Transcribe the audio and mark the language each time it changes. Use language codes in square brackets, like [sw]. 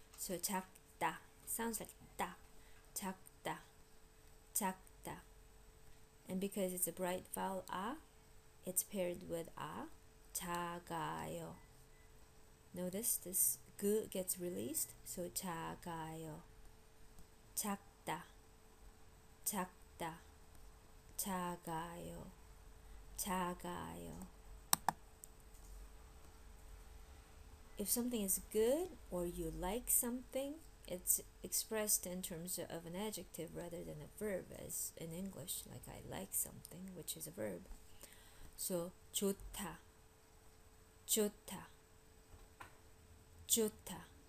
[en] So 작다 sounds like da. [ko] 작다, 작다. [en] And because it's a bright vowel a, it's paired with a. [ko] 작아요. [en] Notice this g gets released. [ko] So 작아요. 작다, 작다, 작아요, 작아요. [en] If something is good or you like something, it's expressed in terms of an adjective rather than a verb, as in English, like I like something, which is a verb. [ko] So 좋다, 좋다, 좋다.